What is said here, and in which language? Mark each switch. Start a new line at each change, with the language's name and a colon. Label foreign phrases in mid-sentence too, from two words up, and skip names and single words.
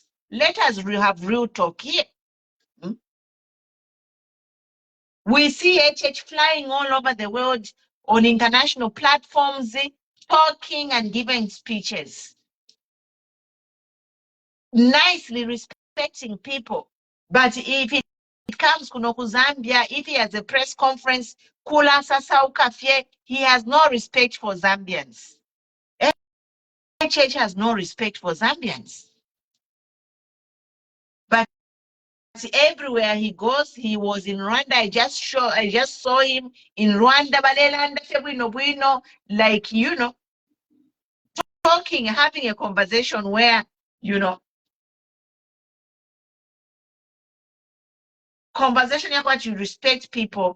English: Let us have real talk here. We see HH flying all over the world on international platforms, talking and giving speeches, nicely respecting people. But if it comes
Bemba: kuno ku
English: Zambia, if he has a press conference,
Bemba: kula sasa ukafye,
English: he has no respect for Zambians. HH has no respect for Zambians. But everywhere he goes, he was in Rwanda. I just saw him in Rwanda, like, you know, talking, having a conversation where, you know, conversation about you respect people.